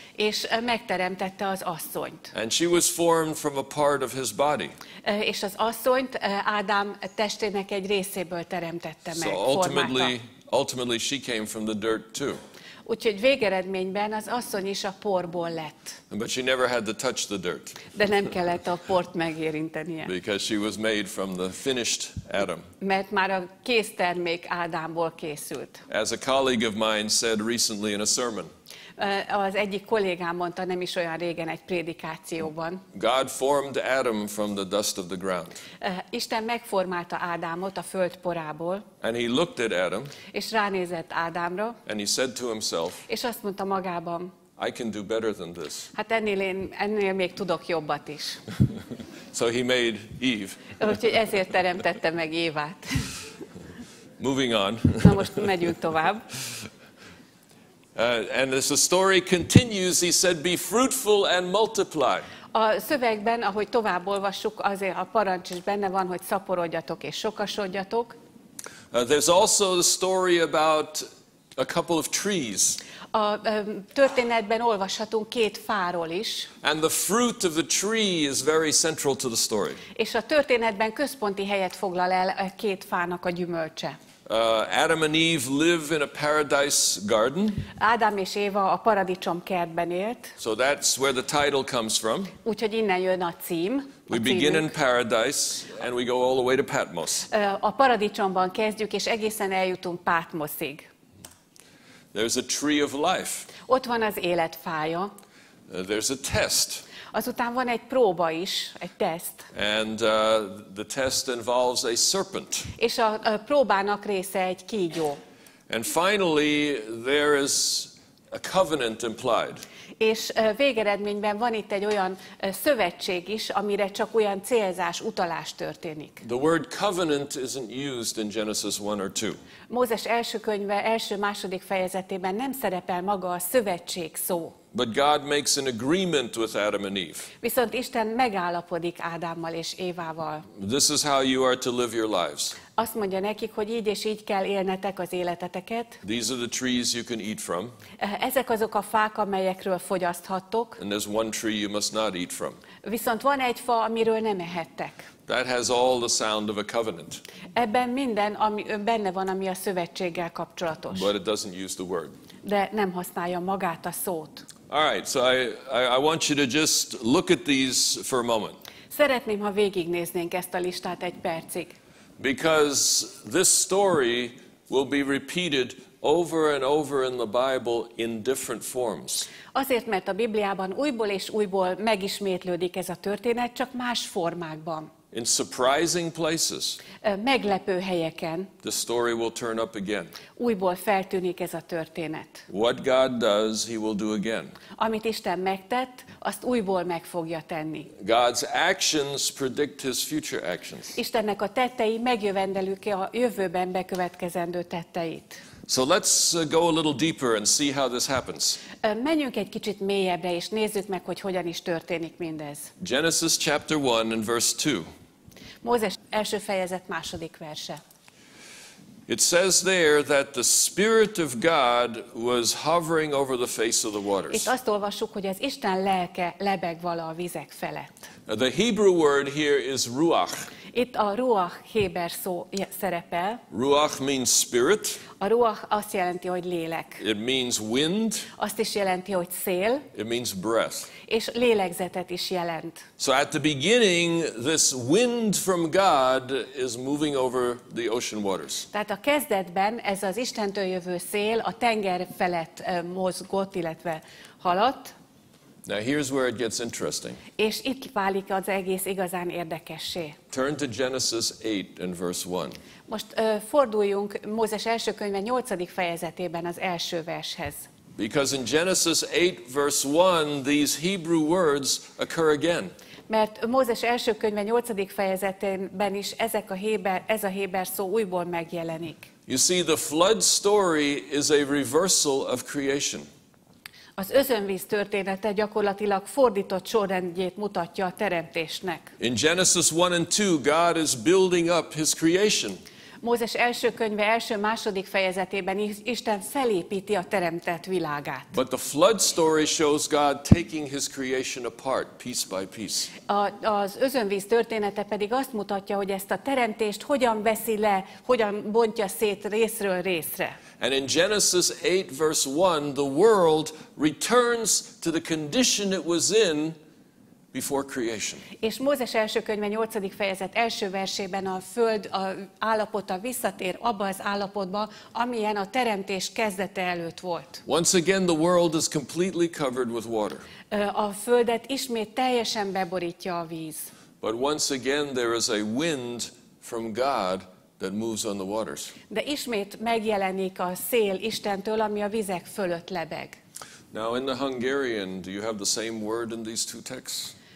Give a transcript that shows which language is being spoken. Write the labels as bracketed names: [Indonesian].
[Hungarian] és megteremtette az asszonyt. [English] And she was formed from a part of his body. [Hungarian] És az asszonyt Ádám testének egy részéből teremtette meg, [English] So [Hungarian] formálta. [English] ultimately she came from the dirt too. [Hungarian] Úgyhogy végeredményben az asszony is a porból lett. [English] But she never had to touch the dirt [Hungarian] De nem kellett a port megérintenie. [English] because she was made from the finished Adam. [Hungarian] Mert már a késztermék Ádámból készült. [English] As a colleague of mine said recently in a sermon, [Hungarian] Az egyik kollégám mondta nem is olyan régen egy prédikációban. [English] God formed Adam from the dust of the ground. [Hungarian] Isten megformálta Ádámot a föld porából. [English] And he looked at Adam. [Hungarian] És ránézett Ádámra. [English] And he said to himself. [Hungarian] És azt mondta magában. [English] I can do better than this. [Hungarian] Hát ennél még tudok jobbat is. [English] So he made Eve. [Hungarian] Úgyhogy ezért teremtette meg Évát. [English] Moving on. [Hungarian] Na most megyünk tovább. [English] And as the story continues, he said, be fruitful and multiply. [Hungarian] A szövegben, ahogy tovább olvassuk, azért a parancs is benne van, hogy szaporodjatok és sokasodjatok. [English] There's also the story about a couple of trees. [Hungarian] A történetben olvashatunk két fáról is. [English] And the fruit of the tree is very central to the story. [Hungarian] És a történetben központi helyet foglal el a két fának a gyümölcse. [English] Adam and Eve live in a paradise garden. [Hungarian] Ádám és Éva a paradicsom kertben élt. [English] So that's where the title comes from. [Hungarian] Úgyhogy innen jön a cím. [English] We begin in paradise and we go all the way to Patmos. [Hungarian] A paradicsomban kezdjük, és egészen eljutunk Páthmoszig. [English] There's a tree of life. [Hungarian] Ott van az élet fája. [English] There's a test. [Hungarian] Azután van egy próba is, egy teszt. [English] And the test involves a serpent. [Hungarian] És a próbának része egy kígyó. [English] And finally, there is a covenant implied. [Hungarian] És végeredményben van itt egy olyan szövetség is, amire csak olyan célzás, utalás történik. [English] The word covenant isn't used in Genesis 1 or 2. [Hungarian] Mózes első könyve első-második fejezetében nem szerepel maga a szövetség szó. [English] But God makes an agreement with Adam and Eve. [Hungarian] Viszont Isten megállapodik Ádámmal és Évával. [English] This is how you are to live your lives. [Hungarian] Azt mondja nekik, hogy így és így kell élnetek az életeteket. [English] These are the trees you can eat from. [Hungarian] Ezek azok a fák, amelyekről fogyaszthattok. [English] And there's one tree you must not eat from. [Hungarian] Viszont van egy fa, amiről nem ehettek. [English] That has all the sound of a covenant. [Hungarian] Ebben minden benne van, ami a szövetséggel kapcsolatos. [English] But it doesn't use the word. [Hungarian] De nem használja magát a szót. [English] All right, so I want you to just look at these for a moment. [Hungarian] Szeretném, ha végignéznénk ezt a listát egy percig. [English] Because this story will be repeated over and over in the Bible in different forms. [Hungarian] Azért, mert a Bibliában újból és újból megismétlődik ez a történet, csak más formákban. [English] In surprising places, [Hungarian] Meglepő helyeken [English] the story will turn up again. [Hungarian] újból feltűnik ez a történet. [English] What God does, he will do again. [Hungarian] Amit Isten megtett, azt újból meg fogja tenni. [English] God's actions predict his future actions. [Hungarian] Istennek a tettei megjövendelük a jövőben bekövetkezendő tetteit. [English] So let's go a little deeper and see how this happens. [Hungarian] Menjünk egy kicsit mélyebbre, és nézzük meg, hogy hogyan is történik mindez. [English] Genesis chapter 1 and verse 2. [Hungarian] Mózes első fejezet második verse. [English] It says there that the Spirit of God was hovering over the face of the waters. [Hungarian] Itt azt olvassuk, hogy az Isten lelke lebeg vala a vizek felett. [English] The Hebrew word here is ruach. [Hungarian] Itt a ruach héber szó szerepel. [English] Ruach means spirit. [Hungarian] A ruach azt jelenti, hogy lélek. [English] It means wind. [Hungarian] Azt is jelenti, hogy szél. [English] It means breath. [Hungarian] És lélegzetet is jelent. [English] So at the beginning, this wind from God is moving over the ocean waters. [Hungarian] Tehát a kezdetben ez az Istentől jövő szél a tenger felett mozgott, illetve haladt. [English] Now here's where it gets interesting. [Hungarian] És itt válik az egész igazán érdekessé. [English] Turn to Genesis 8 and verse 1. [Hungarian] Most forduljunk Mózes első könyve 8. fejezetében az első vershez. [English] Because in Genesis 8 verse 1, these Hebrew words occur again. [Hungarian] Mert Mózes első könyve 8. fejezetében is ez a héber szó újból megjelenik. [English] You see, the flood story is a reversal of creation. [Hungarian] Az özönvíz története gyakorlatilag fordított sorrendjét mutatja a teremtésnek. [English] In Genesis 1 and 2, God is building up his creation. [Hungarian] Mózes első könyve első-második fejezetében Isten felépíti a teremtett világát. [English] But the flood story shows God taking his creation apart, piece by piece. [Hungarian] Az özönvíz története pedig azt mutatja, hogy ezt a teremtést hogyan veszi le, hogyan bontja szét részről részre. [English] And in Genesis 8 verse 1, the world returns to the condition it was in before creation. [Hungarian] És Mózes első könyve 8. fejezet első versében a föld állapota visszatér abba az állapotba, amilyen a teremtés kezdete előtt volt. [English] Once again, the world is completely covered with water. [Hungarian] A földet ismét teljesen beborítja a víz. [English] But once again, there is a wind from God that moves on the waters. [Hungarian] De ismét megjelenik a szél Istentől, ami a vizek fölött lebeg. [English] Now, in the Hungarian, do you have the same word in these two texts?